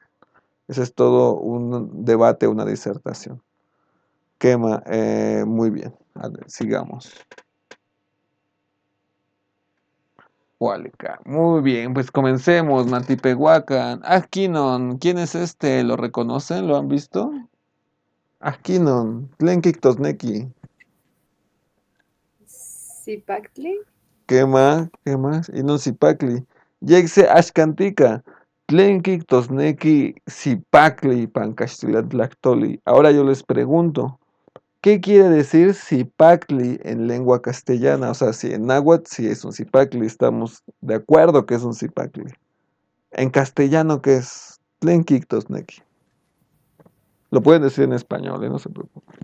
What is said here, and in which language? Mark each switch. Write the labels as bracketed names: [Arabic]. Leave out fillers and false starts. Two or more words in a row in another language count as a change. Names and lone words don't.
[Spanish] Ese es todo un debate, una disertación. Quema, muy bien. A ver, sigamos. [Nahuatl languages] Huálica. [Spanish] Muy bien, pues comencemos. [Nahuatl languages] Natipehuacan. Askinon. [Spanish] ¿Quién es este? ¿Lo reconocen? ¿Lo han visto? [Nahuatl languages] Askinon. Tlenkik-tosneki. Zipactli. [Spanish] ¿Qué más? [Nahuatl languages] Inunsipakli. Yexe Ashkantika. Tlenkik-tosneki Sipakli Pancastilatlactoli. [Spanish] Ahora yo les pregunto. ¿Qué quiere decir Zipacli en lengua castellana? O sea, si en náhuatl sí es un Zipacli, estamos de acuerdo que es un Zipacli. En castellano, ¿qué es? Tlenkik-tosneki. Lo pueden decir en español, no se preocupen.